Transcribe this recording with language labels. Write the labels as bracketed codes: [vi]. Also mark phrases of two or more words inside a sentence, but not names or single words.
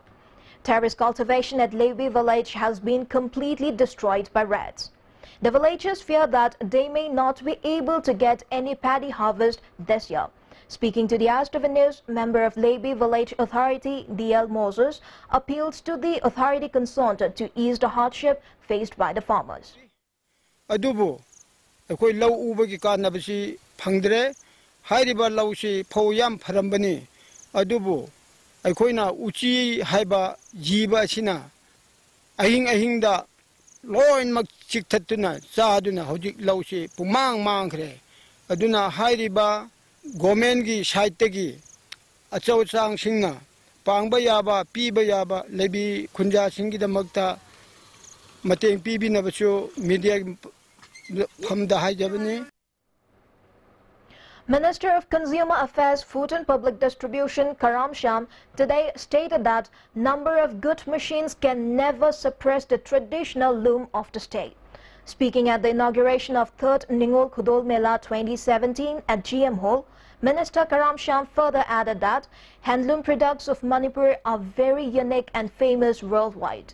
[en] Terrace cultivation at Levi village has been completely destroyed by rats. The villagers fear that they may not be able to get any paddy harvest this year. Speaking to the Astava News, member of Levi Village Authority, D.L. Moses, appealed to the authority concerned to ease the hardship faced by the farmers. [mni] Adubu, akoi lau ubagi kanabasi phangdre, hairiba lausi phoyam pharambani. Adubu, akoina uchi haiba jiba sina ahing da loin mak chikthatuna chaaduna hojik lausi pumang mangkhre aduna hairiba government gi side gi achau chang singna pangba yaba piba yaba lebi khunja singi damakta mateng pibi na bachu media phamda haijabani. [en] Minister of Consumer Affairs, Food and Public Distribution, Karam Sham, today stated that number of good machines can never suppress the traditional loom of the state. Speaking at the inauguration of 3rd Ningol Khudol Mela 2017 at GM Hall, Minister Karam Sham further added that handloom products of Manipur are very unique and famous worldwide.